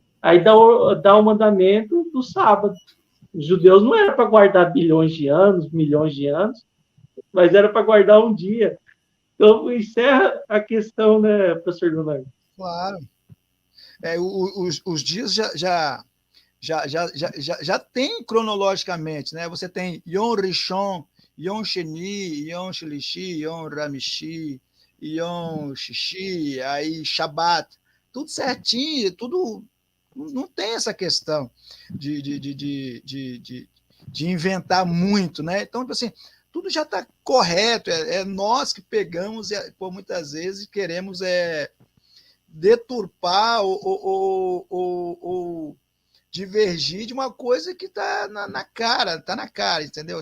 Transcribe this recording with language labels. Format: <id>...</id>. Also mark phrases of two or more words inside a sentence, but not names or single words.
<pt>Aí dá o mandamento do sábado. Os judeus não era para guardar bilhões de anos, milhões de anos, mas era para guardar um dia. Então, encerra a questão, né, professor Leonardo? Claro. Os dias já tem cronologicamente, né? Você tem</pt> <he>יום ראשון יום שני יום שלישי יום חמישי יום שישי,</he> <pt>aí Shabbat, tudo certinho, tudo. Não tem essa questão de inventar muito, né? Então, assim, tudo já está correto, é nós que pegamos, por muitas vezes, queremos deturpar ou divergir de uma coisa que está na cara, entendeu?</pt>